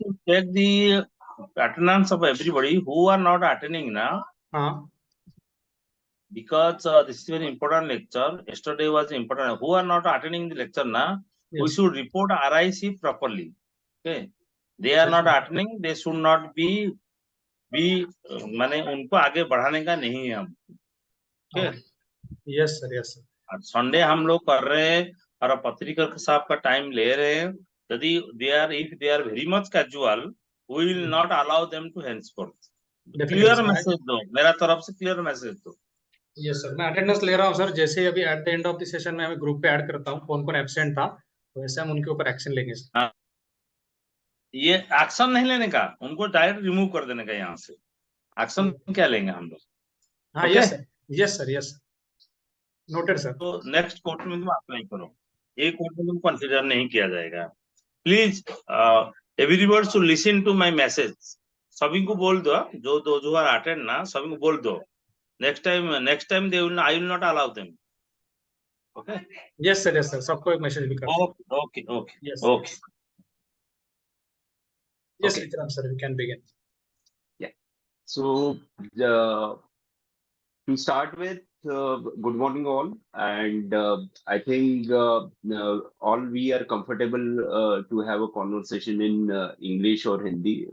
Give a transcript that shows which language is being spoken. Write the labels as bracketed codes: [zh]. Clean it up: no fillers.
[en] check the attendance of everybody who are not attending now. Because this is very important lecture. Yesterday was important. Who are not attending the lecture now? Yes. We should report RIC properly. Okay. They are not attending. They should not be [hi] माने उनको आगे बढ़ाने का नहीं है हम. [en] Yes sir yes sir. [hi] Sunday हम लोग कर रहे हैं और पत्रिका साहब का टाइम ले रहे हैं. यदि [en] if they are very much casual, we will not allow them to henceforth. [hi] Clear message दो मेरा तरफ से, क्लियर मैसेज दो. यस सर, मैं अटेंडेंस ले रहा हूँ सर. जैसे अभी [en] at the end of the session [hi] में हमें ग्रुप पे ऐड करता हूँ कौन कौन एब्सेंट था, तो वैसे हम उनके ऊपर एक्शन लेंगे सर. ये एक्शन नहीं लेने का, उनको डायरेक्ट रिमूव कर देने का यहाँ से. एक्शन क्या लेंगे हम लोग? हाँ [en] Yes sir yes sir yes noted sir. [hi] तो नेक्स्ट क्वार्टर में तुम अप्लाई करो. एक क्वार्टर में तुम कंसीडर नहीं किया जाएगा. [en] Please everyone should listen to my message. [hi] सभी को बोल दो, [en] जो are attend ना, [hi] सभी को बोल दो. [en] Next time I will not allow them. Okay. Yes sir, yes sir. [hi] सबको एक मैसेज भी कर. [en] Okay. Yes. Okay. Yes, Vikram sir, we can begin. Yeah. So to start with, good morning all, and I think all we are comfortable to have a conversation in English or Hindi.